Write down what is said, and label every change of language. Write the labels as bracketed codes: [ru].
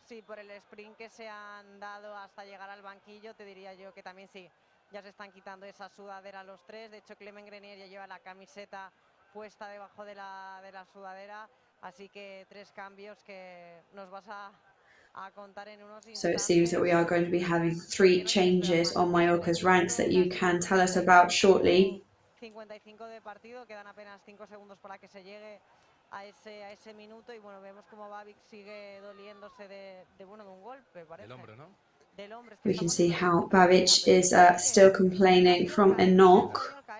[es] Sí, por el sprint que se han dado hasta llegar al banquillo, te diría yo que también sí, ya se están quitando esa sudadera los tres. De hecho, Clement Grenier ya lleva la camiseta puesta debajo de la sudadera, así que 3 cambios que nos vas a contar en unos instantes. [en] So it seems that we are going to be having 3 changes on Mallorca's ranks that you can tell us about shortly. [es] 55 de partido, quedan apenas 5 segundos para que se llegue a ese minuto, y bueno, vemos como Babic sigue doliéndose de un golpe, parece. Del hombro, ¿no? Del hombro. [en] We can see how Babic is still complaining from a knock.